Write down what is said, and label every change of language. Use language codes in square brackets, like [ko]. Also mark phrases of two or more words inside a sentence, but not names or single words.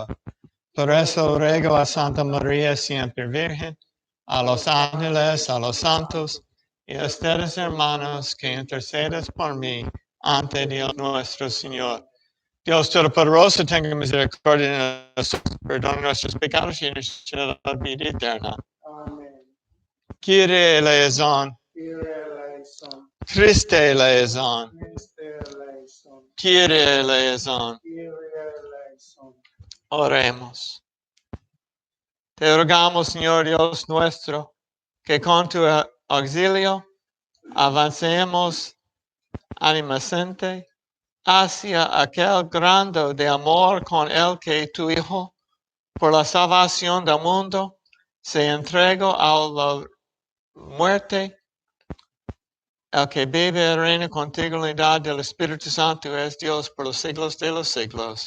[es] Por eso ruego a Santa María siempre Virgen, a los ángeles, a los santos, y a ustedes, hermanos, que intercedes por mí ante Dios nuestro Señor. Dios Todopoderoso, tenga misericordia de nosotros, perdone nuestros pecados y nos lleve a la vida eterna. Amén. [el] Kyrie eleison, Christe eleison, Kyrie eleison. [es] Oremos. Te rogamos, Señor Dios nuestro, que con tu auxilio avancemos animosamente hacia aquel grado de amor con el que tu Hijo, por la salvación del mundo, se entregó a la muerte, el que vive y reina contigo en la unidad del Espíritu Santo, es Dios por los siglos de los siglos.